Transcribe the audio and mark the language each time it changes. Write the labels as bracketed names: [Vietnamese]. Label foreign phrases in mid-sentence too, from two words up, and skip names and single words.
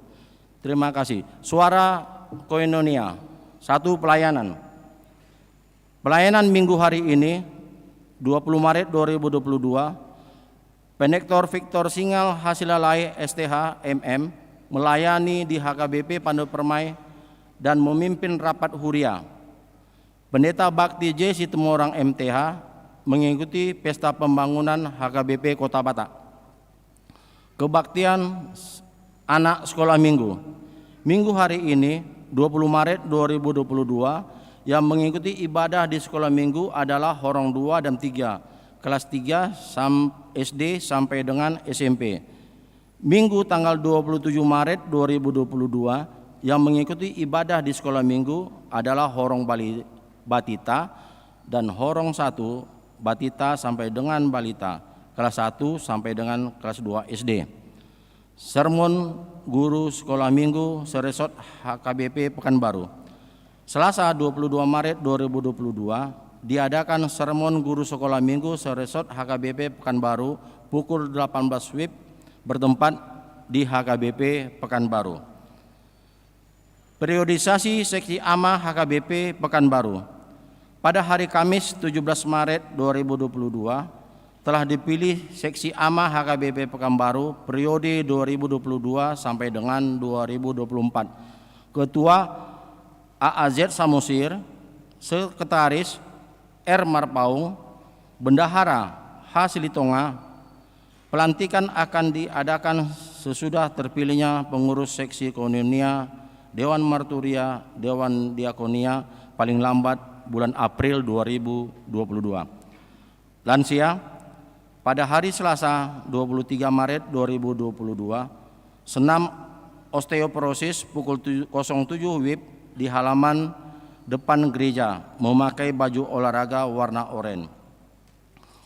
[Indonesian] Terima kasih. Suara Koinonia. 1. Pelayanan. Pelayanan minggu hari ini 20 Maret 2022, Penektor Victor Singal Hasilalai STH MM melayani di HKBP Pandu Permai dan memimpin rapat huria. Pendeta Bakti J. Situmorang MTH mengikuti pesta pembangunan HKBP Kota Batak. Kebaktian anak sekolah minggu. Minggu hari ini 20 Maret 2022 yang mengikuti ibadah di sekolah minggu adalah Horong 2 dan 3, kelas 3 SD sampai dengan SMP. Minggu tanggal 27 Maret 2022 yang mengikuti ibadah di sekolah minggu adalah Horong Batita dan Horong 1 Batita sampai dengan Balita, kelas 1 sampai dengan kelas 2 SD. Sermon guru sekolah minggu Seresot HKBP Pekanbaru. Selasa 22 Maret 2022 diadakan sermon guru sekolah minggu Seresot HKBP Pekanbaru pukul 18 WIB bertempat di HKBP Pekanbaru. Periodisasi seksi AMA HKBP Pekanbaru. Pada hari Kamis 17 Maret 2022 telah dipilih seksi AMA HKBP Pekanbaru periode 2022 sampai dengan 2024. Ketua AAZ Samosir, Sekretaris R. Marpaung, Bendahara H. Silitonga. Pelantikan akan diadakan sesudah terpilihnya pengurus seksi Koinonia, Dewan Marturia, Dewan Diakonia paling lambat bulan April 2022. Lansia, pada hari Selasa 23 Maret 2022, senam osteoporosis pukul 07 WIB di halaman depan gereja memakai baju olahraga warna oranye.